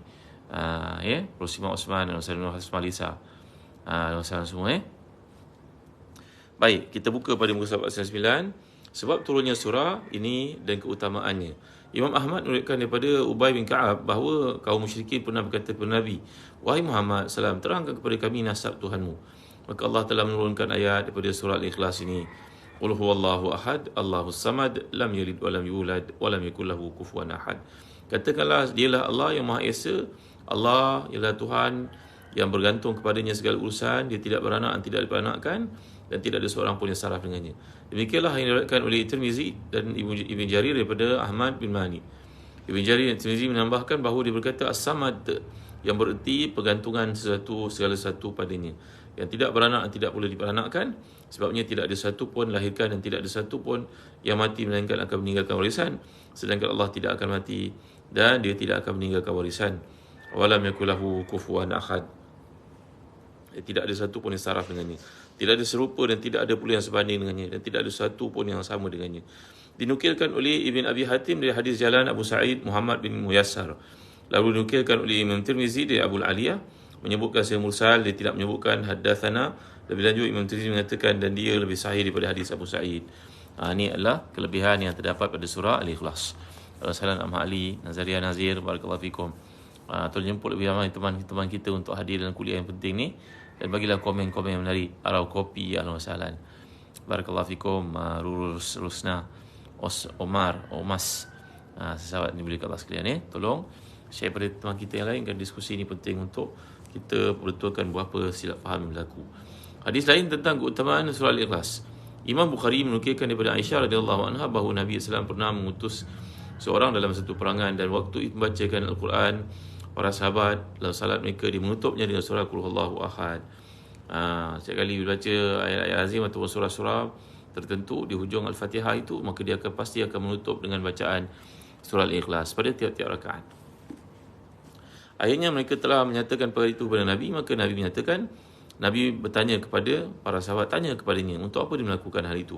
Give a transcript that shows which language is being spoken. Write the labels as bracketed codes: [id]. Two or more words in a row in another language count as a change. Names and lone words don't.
[ms] Ya, Rosimah Osman, Alhamdulillah Hasma Lisa, Alhamdulillah semua Baik, kita buka pada muka surat 499. Sebab turunnya surah ini dan keutamaannya. Imam Ahmad meriwayatkan daripada Ubay bin Ka'ab bahawa kaum musyrikin pernah berkata kepada Nabi, "Wahai Muhammad salam, terangkan kepada kami nasab Tuhanmu." Maka Allah telah menurunkan ayat daripada surah Al-Ikhlas ini. [ar] قل هو الله أحد، الله الصمد، لم يلد ولم يولد ولم يكن له كفوا أحد. [ms] Katakanlah, dialah Allah yang Maha Esa. Allah ialah Tuhan yang bergantung kepadanya segala urusan. Dia tidak beranak dan tidak diperanakkan, dan tidak ada seorang pun yang saraf dengannya. Demikianlah yang diriwayatkan oleh Tirmizi dan Ibn Jarir daripada Ahmad bin Mani. Ibn Jarir dan Tirmizi menambahkan bahawa dia berkata As-Samad, yang bererti pergantungan segala sesuatu padanya, yang tidak beranak dan tidak boleh diperanakkan. Sebabnya tidak ada satu pun lahirkan dan tidak ada satu pun yang mati melainkan akan meninggalkan warisan, sedangkan Allah tidak akan mati dan dia tidak akan meninggalkan warisan. [ar] ولم يكن له كفوا أحد. [ms] Tidak ada satu pun yang saraf dengannya, tidak ada serupa dan tidak ada pula yang sebanding dengannya, dan tidak ada satu pun yang sama dengannya. Dinukilkan oleh Ibn Abi Hatim dari hadis jalan Abu Sa'id Muhammad bin Muyassar. Lalu dinukilkan oleh Imam Tirmizi dari Abu Aliyah, menyebutkan secara mursal, dia tidak menyebutkan haddathana. Lebih lanjut Imam Tirmizi mengatakan dan dia lebih sahih daripada hadis Abu Sa'id. Ini adalah kelebihan yang terdapat pada surah Al-Ikhlas. [ar] Assalamualaikum Ahmad Ali, Nazaria Nazir, بارك الله فيكم. [ms] Tolong jemput lebih ramai teman-teman kita untuk hadir dalam kuliah yang penting ni, dan bagilah komen-komen yang menarik. Arau kopi, [ar] الحمد لله. بارك الله فيكم, Rusna, Omar, Omas. [ms] Sahabat ni boleh kat Allah sekalian tolong share pada teman kita yang lain, kan diskusi ni penting untuk kita betulkan berapa silap faham yang berlaku. Hadis lain tentang keutamaan surah Al-Ikhlas. Imam Bukhari menukilkan daripada Aisyah [ar] رضي الله عنها [ms] bahawa Nabi SAW pernah mengutus seorang dalam satu perangan, dan waktu itu membacakan Al-Quran, para sahabat dalam salat mereka dia menutupnya dengan surah [ar] قل هو الله أحد. [ms] Setiap kali baca ayat-ayat azim atau surah-surah tertentu di hujung Al-Fatihah itu, maka dia pasti akan menutup dengan bacaan surah Al-Ikhlas pada tiap-tiap rakaat. Akhirnya mereka telah menyatakan perkara itu kepada Nabi, maka Nabi menyatakan, Nabi bertanya kepada para sahabat, tanya kepadanya, untuk apa dia melakukan hal itu?